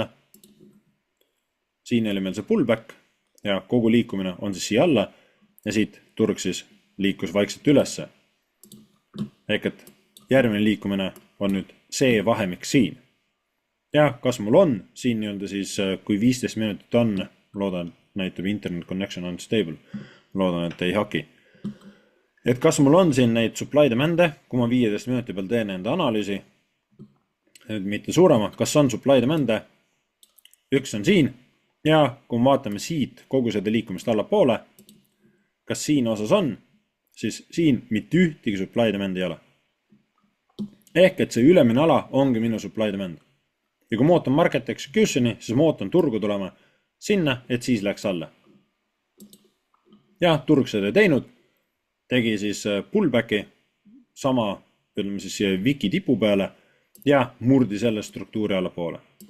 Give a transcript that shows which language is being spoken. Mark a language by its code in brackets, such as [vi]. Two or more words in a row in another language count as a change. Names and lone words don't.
[et] Siin oli meil see pullback ja kogu liikumine on siis siia alla ja siit turg siis liikus vaikselt ülesse. Ehk et järgmine liikumine on nüüd see vahemik siin. Ja kas mul on siin nii-öelda siis, kui 15 minutit on, loodan, näitab [en] internet connection unstable, [et] loodan, et ei haki. Et kas mul on siin neid [en] supply demande, [et] kui ma 15 minuti peal teen enda analüüsi, mitte suurema, kas on [en] supply demande, [et] üks on siin, ja kui me vaatame siit kogu seda liikumist alla poole, kas siin osas on, siis siin mitte ühtegi [en] supply demand [et] ei ole. Ehk et see ülemine ala ongi minu [en] supply demand. [et] Ja kui ma ootan [en] market executioni, [et] siis ma ootan turgu tulema sinna, et siis läks alla. Ja turg seda teinud, tegi siis pullbacki sama, ütleme siis Wiki tipu peale ja murdi selle struktuuri alla poole.